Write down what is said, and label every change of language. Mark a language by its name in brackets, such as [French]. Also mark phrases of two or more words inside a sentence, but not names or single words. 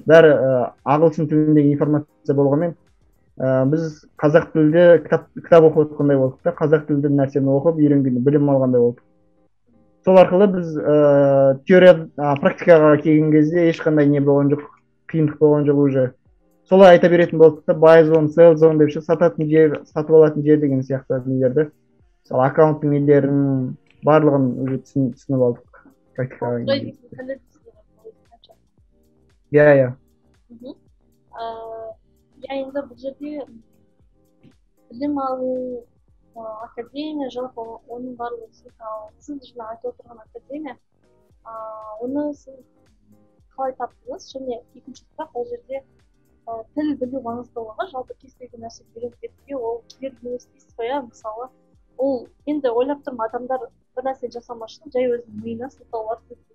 [Kazakh] Бәрі ағылшын тіліндегі информация болғанмен, біз қазақ тілде кітап оқып отқандай болдық та, қазақ тілді нәрсені оқып, үйренгенде білім алғандай болдық. Сол арқылы біз теория, практикаға келген кезде ешқандай не болған жоқ, қиындық болған жоқ уже. Солай айта беретін болдық та, [English] buy zone, sell zone [Kazakh] деп сататын жер, сатып алатын жер деген сияқты нелерді. Мысалы аккаунттың нелерін барлығын уже түсініп алдық практикаға келген. Иә. Енді бұл жерде білім алу, академия, жалпы оның барлығы сіз жаңа айтып отырған академия, оны сіз қалай таптыңыз, және екінші сұрақ, ол жерде тіл білу маңыздылығы, жалпы кез келген нәрсе үйреніп кетуге ол кедергі емес дейсіз ғой, мысалы, ол енді ойлап тұрмын, адамдар бір нәрсе жасамашын жай өзінің миына сылтаулар көзделеді.